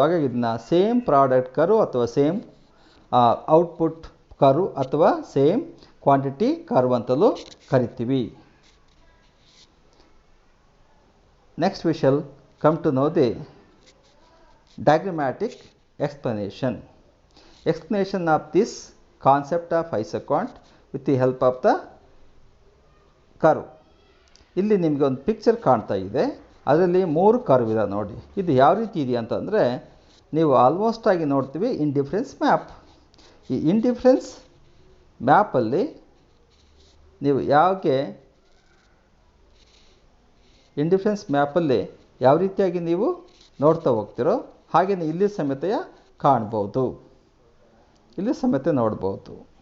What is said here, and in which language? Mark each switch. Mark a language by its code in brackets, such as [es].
[kn] ಹಾಗಾಗಿ ಇದನ್ನ same product curve ಅಥವಾ ಸೇಮ್ ಔಟ್ಪುಟ್ ಕರ್ವ್ ಅಥವಾ ಸೇಮ್ ಕ್ವಾಂಟಿಟಿ ಕರ್ವ್ ಅಂತಲೂ ಕರಿತೀವಿ. [en] Next we shall come to know the diagrammatic explanation. Explanation of this concept of isoquant with the help of the curve. [kn] ಇಲ್ಲಿ ನಿಮಗೆ ಒಂದು picture ಕಾಣ್ತಾ ಇದೆ. ಅದರಲ್ಲಿ 3 ಕರ್ವ್ ಇದೆ ನೋಡಿ. ಇದು ಯಾವ ರೀತಿ ಇದೆ ಅಂತಂದರೆ, ನೀವು ಆಲ್ಮೋಸ್ಟ್ ಆಗಿ ನೋಡ್ತೀವಿ ಇಂಡಿಫರೆನ್ಸ್ ಮ್ಯಾಪ್. ಈ ಇಂಡಿಫರೆನ್ಸ್ ಮ್ಯಾಪಲ್ಲಿ ನೀವು ಇಂಡಿಫರೆನ್ಸ್ ಮ್ಯಾಪಲ್ಲಿ ಯಾವ ರೀತಿಯಾಗಿ ನೀವು ನೋಡ್ತಾ ಹೋಗ್ತಿರೋ ಹಾಗೆಯೇ ಇಲ್ಲಿ ಸಮೇತ ಕಾಣ್ಬೋದು, ಇಲ್ಲಿ ಸಮೇತ ನೋಡ್ಬೋದು.